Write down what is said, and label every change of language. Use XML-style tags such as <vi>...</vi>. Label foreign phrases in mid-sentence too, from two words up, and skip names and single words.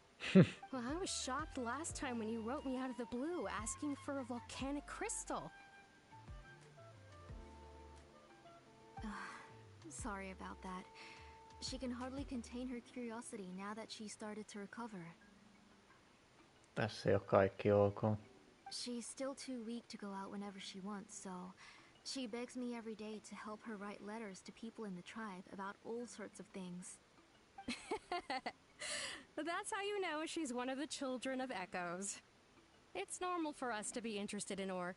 <en>Well, I was shocked last time when you wrote me out of the blue asking for a volcanic crystal. Sorry about that. She can hardly contain her curiosity now that she started to recover.</en> <fi>Tässä ei ole kaikki ok.</fi> <en>She's still too weak to go out whenever she wants, so she begs me every day to help her write letters to people in the tribe about all sorts of things. That's how you know she's one of the children of Echoes. It's normal for us to be interested in ore.</en>